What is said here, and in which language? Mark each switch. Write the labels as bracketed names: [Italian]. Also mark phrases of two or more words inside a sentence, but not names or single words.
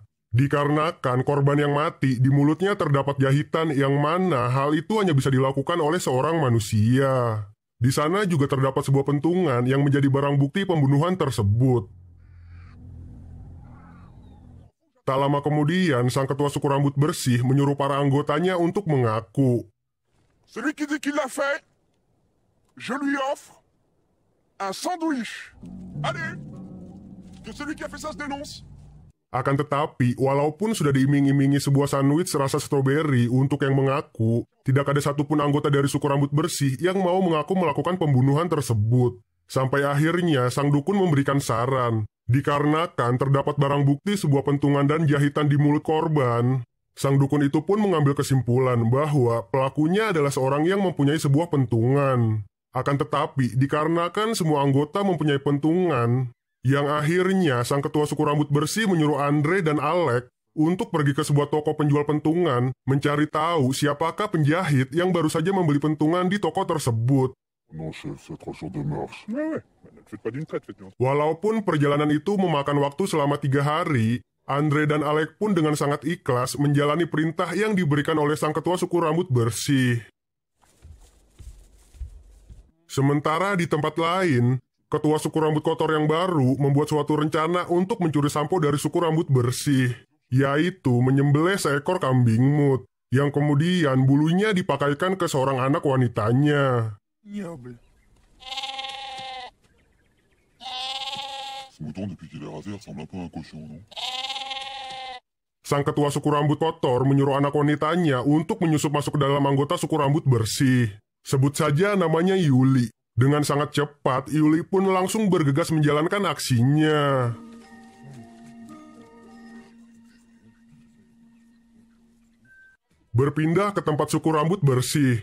[Indonesian] Dikarenakan korban yang mati di mulutnya terdapat jahitan yang mana hal itu hanya bisa dilakukan oleh seorang manusia. Di sana juga terdapat sebuah pentungan yang menjadi barang bukti pembunuhan tersebut. Tak lama kemudian, sang ketua suku rambut bersih menyuruh para anggotanya untuk mengaku. [French] Celui qui dit qu'il l'a fait, je lui offre un sandwich. Allez, que celui qui a fait ça se dénonce. [Indonesian] Akan tetapi, walaupun sudah diiming-imingi sebuah sandwich rasa stroberi untuk yang mengaku, tidak ada satupun anggota dari suku rambut bersih yang mau mengaku melakukan pembunuhan tersebut. Sampai akhirnya, sang dukun memberikan saran. Dikarenakan terdapat barang bukti sebuah pentungan dan jahitan di mulut korban, sang dukun itu pun mengambil kesimpulan bahwa pelakunya adalah seorang yang mempunyai sebuah pentungan. Akan tetapi, dikarenakan semua anggota mempunyai pentungan, yang akhirnya sang ketua suku rambut bersih menyuruh Andre dan Alec untuk pergi ke sebuah toko penjual pentungan, mencari tahu siapakah penjahit yang baru saja membeli pentungan di toko tersebut. [French] Non chef, c'est 3 jours de marche. Ouais. Ne faites pas d'une traite, faites-nous. [Indonesian] Walaupun perjalanan itu memakan waktu selama 3 hari, Andre dan Alec pun dengan sangat ikhlas menjalani perintah yang diberikan oleh sang ketua suku rambut bersih. Sementara di tempat lain, ketua suku rambut kotor yang baru membuat suatu rencana untuk mencuri sampo dari suku rambut bersih, yaitu menyembelih seekor kambing mut, yang kemudian bulunya dipakaikan ke seorang anak wanitanya. [French] Ignoble. Ce mouton, depuis qu'il est rasé, ressemble un peu à un cochon, non? [Indonesian] Sang ketua suku rambut kotor menyuruh anak wanitanya untuk menyusup masuk ke dalam anggota suku rambut bersih. Sebut saja namanya Yuli. Dengan sangat cepat, Yuli pun langsung bergegas menjalankan aksinya. Berpindah ke tempat suku rambut bersih.